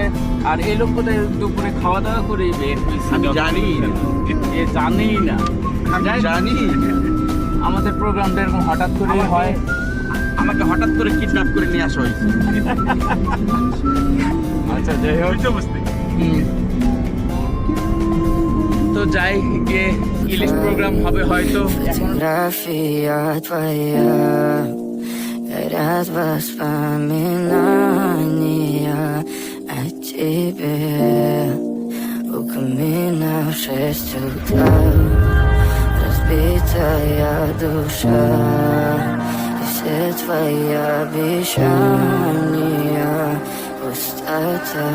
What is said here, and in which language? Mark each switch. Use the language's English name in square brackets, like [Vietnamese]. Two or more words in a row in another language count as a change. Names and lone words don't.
[Bangla] আর এই লোক কোথায় দুপুরে খাওয়া দাওয়া করেই বের হয়েছে, জানি না আমাদের প্রোগ্রামটা এরকম হঠাৎ করে হয়। আমাকে হঠাৎ করে কিডন্যাপ করে নিয়ে আসা হয়েছে। আচ্ছা, যাই হোক। তো যাই গিয়ে ইলিশ প্রোগ্রাম হবে হয়তো। [Russian] Fotografia твоя горят воспоминания о тебе. У камина в 6 утра разбитая душа, и все твои обещания пустота.